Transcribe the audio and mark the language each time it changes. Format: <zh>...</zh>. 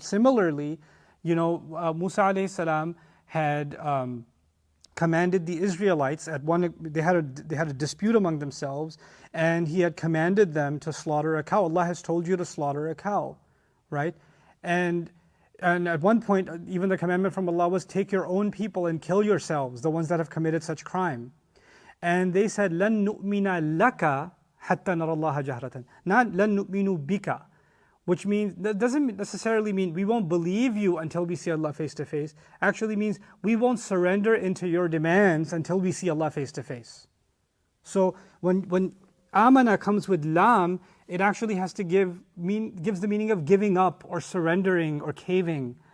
<en>Similarly, Musa alayhi salam had commanded the Israelites they had a dispute among themselves, and he had commanded them to slaughter a cow. Allah has told you to slaughter a cow, right? And at one point, even the commandment from Allah was, take your own people and kill yourselves, the ones that have committed such crime. And they said,</en> <ar>لَن نُؤْمِنَ لَكَ حَتَّى نَرَى اللَّهَ جَهْرَةً.</ar> <en>Not</en> <ar>لَن نُؤْمِنُ بِكَ,</ar> <en>which means, that doesn't necessarily mean we won't believe you until we see Allah face to face. Actually means we won't surrender into your demands until we see Allah face to face. So when amana comes with lam, it actually has to gives the meaning of giving up or surrendering or caving.</en>